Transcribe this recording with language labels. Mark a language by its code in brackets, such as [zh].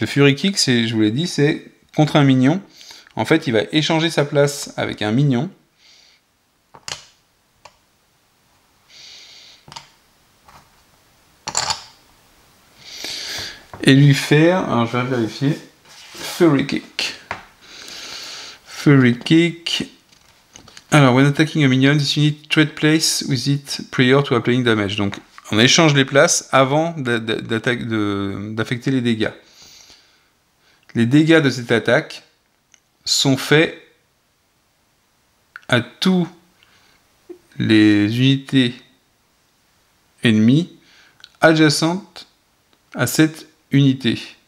[fr] Le Fury Kick, je vous l'ai dit, c'est contre un minion. En fait, il va échanger sa place avec un minion. Et lui faire, alors je vais vérifier, Fury Kick. Fury Kick. [en] Alors, when attacking a minion, this unit trade place with it prior to applying damage. [fr] Donc, on échange les places avant d'affecter les dégâts. Les dégâts de cette attaque sont faits à tous les unités ennemies adjacentes à cette unité.